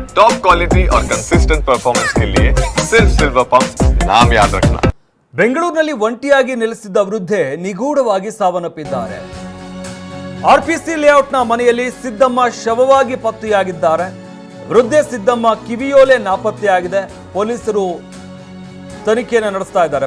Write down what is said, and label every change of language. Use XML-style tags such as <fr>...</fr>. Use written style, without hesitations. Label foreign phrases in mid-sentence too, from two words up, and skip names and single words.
<en>top quality</en> <hi>और</hi> <en>consistent performance</en> <hi>के लिए सिर्फ सिल्वर पंप नाम याद रखना।</hi> <kn>ಬೆಂಗಳೂರಿನಲ್ಲಿ ಒಂಟಿಯಾಗಿ ನೆಲೆಸಿದ್ದ ವೃದ್ಧೆ ನಿಗೂಢವಾಗಿ ಸಾವನ್ನಪ್ಪಿದ್ದಾರೆ. ಆರ್ಪಿಸಿ ಲೇಔಟ್ನ ಮನೆಯಲ್ಲಿ ಸಿದ್ದಮ್ಮ ಶವವಾಗಿ ಪತ್ತೆಯಾಗಿದ್ದಾರೆ. ವೃದ್ಧೆ ಸಿದ್ದಮ್ಮ ಕಿವಿಯೋಲೆ ನಾಪತ್ತೆಯಾಗಿದೆ. ಪೊಲೀಸರು ತನಿಖೆಯನ್ನು ನಡೆಸ್ತಾ ಇದ್ದಾರೆ.</kn>